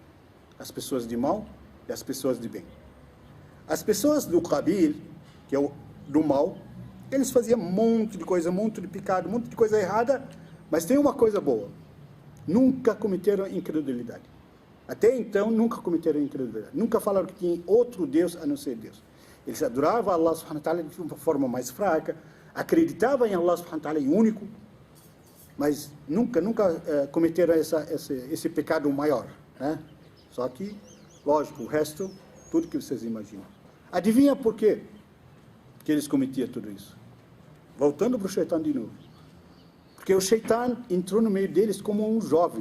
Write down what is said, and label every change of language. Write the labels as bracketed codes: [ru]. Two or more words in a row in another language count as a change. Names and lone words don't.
[pt] As pessoas de mal e as pessoas de bem. As pessoas do Qabil, que é do mal, eles faziam um monte de coisa, um monte de pecado, um monte de coisa errada, mas tem uma coisa boa: nunca cometeram incredulidade. Até então, nunca cometeram incredulidade. Nunca falaram que tinha outro Deus a não ser Deus. Eles adoravam [ar] الله سبحانه وتعالى [pt] de uma forma mais fraca, acreditavam em [ar] الله سبحانه وتعالى [pt] em único, mas nunca cometeram esse pecado maior, né? Só que, lógico, o resto, tudo que vocês imaginam. Adivinha por quê que eles cometiam tudo isso? Voltando para o Shaitan de novo. Porque o Shaitan entrou no meio deles como um jovem.